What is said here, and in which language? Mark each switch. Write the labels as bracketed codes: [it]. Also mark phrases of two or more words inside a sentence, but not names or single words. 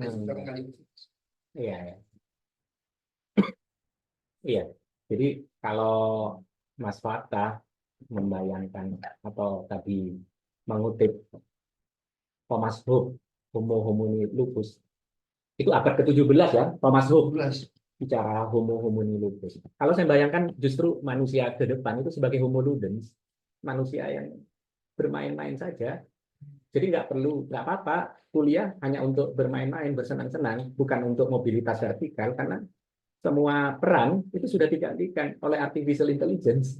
[id] Iya. Iya, jadi kalau Mas Fatah membayangkan atau tadi mengutip Thomas Hobbes, [la] Homo homini lupus, [id] itu abad ke-17 ya, Thomas Hobbes bicara [la] Homo homini lupus. [id] Kalau saya bayangkan justru manusia ke depan itu sebagai [la] Homo ludens, [id] manusia yang bermain-main saja. Jadi nggak apa-apa kuliah hanya untuk bermain-main, bersenang-senang, bukan untuk mobilitas vertikal, karena semua peran itu sudah digantikan oleh [en] artificial intelligence.